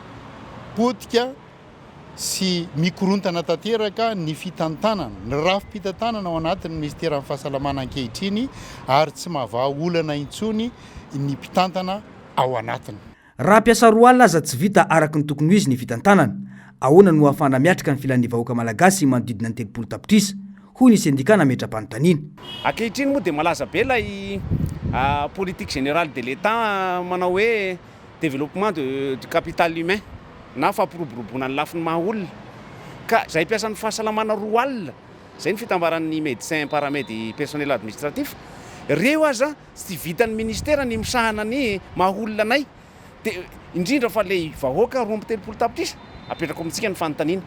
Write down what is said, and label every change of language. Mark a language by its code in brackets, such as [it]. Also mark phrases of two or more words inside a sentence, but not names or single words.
[mg] potika sy mikorontana tanteraka ny fitantanana ny rafi-pitantanana ao anatin'ny ministera amin'ny fahasalamana ankehitriny ary tsy mahava olana intsony ny mpitantana ao anatiny raha mpiasa roa alina aza tsy vita araka ny tokony ho izy ny fitantanana ahoana no ahafana miatrika ny filan'ny vahoaka malagasy manodidina ny 3 tapitrisa hoy ny sendika nametra-panontaniana ankehitriny moa dia malaza be lay [fr] politique générale de l'état [mg] manao hoe [fr] développement du capital humain [mg] na fampiroboroboana ny lafiny mahaolona ka zay mpiasan'ny fahasalamana roa alina zay ny fitambaran'ny médecin paramedy [fr] personnel administratif [mg] reo aza tsy vitan'ny ministera ny misahana ny mahaolona anay dia indrindra fa le vahoaka 3 tapitrisa apetrako amintsika ny fanontaniana